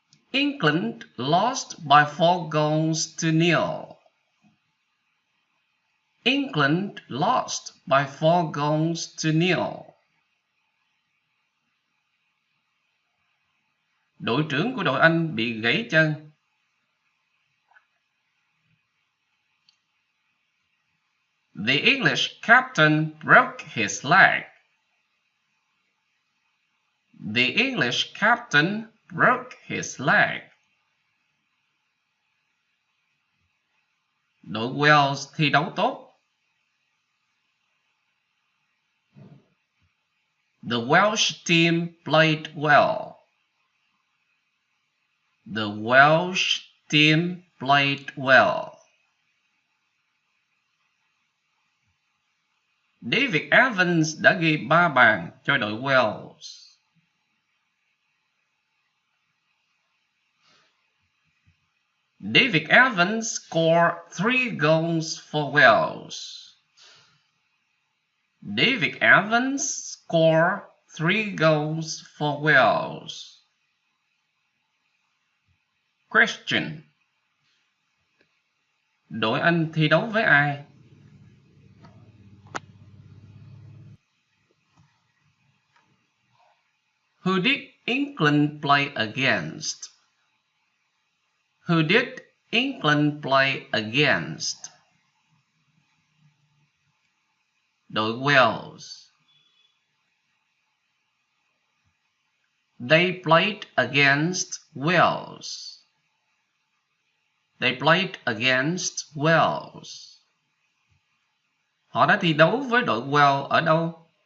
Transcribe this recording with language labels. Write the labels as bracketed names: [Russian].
[English] England lost by 4 goals to nil. England lost by 4 goals to nil. [Vietnamese] Đội trưởng của đội Anh bị gãy chân. [English] The English captain broke his leg. The English captain broke his leg. [Vietnamese] Đội Wales thi đấu tốt. [English] The Welsh team played well. The Welsh team played well. [Vietnamese] David Evans đã ghi 3 bàn cho đội Wales. [English] David Evans scored 3 goals for Wales. David Evans scored 3 goals for Wales. Question. [Vietnamese] Đội Anh thi đấu với ai? [English] Who did England play against? Who did England play against? [Vietnamese] Đội Wales. [English] They played against Wales. They played against Wales. [Vietnamese] Họ đã thi đấu với đội Wales ở đâu?